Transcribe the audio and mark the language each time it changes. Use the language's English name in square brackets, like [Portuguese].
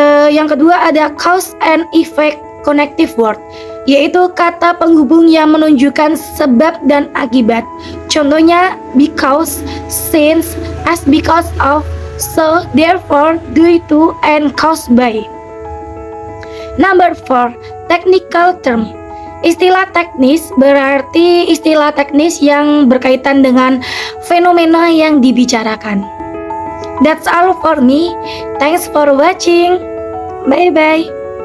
[Indonesian] Yang kedua ada cause and effect connective word, yaitu kata penghubung yang menunjukkan sebab dan akibat. [English] Contohnya because, since, as because of, so, therefore, due to, and caused by. Number 4, technical term. [Indonesian] Istilah teknis berarti istilah teknis yang berkaitan dengan fenomena yang dibicarakan. [English] That's all for me. Thanks for watching. Bye bye.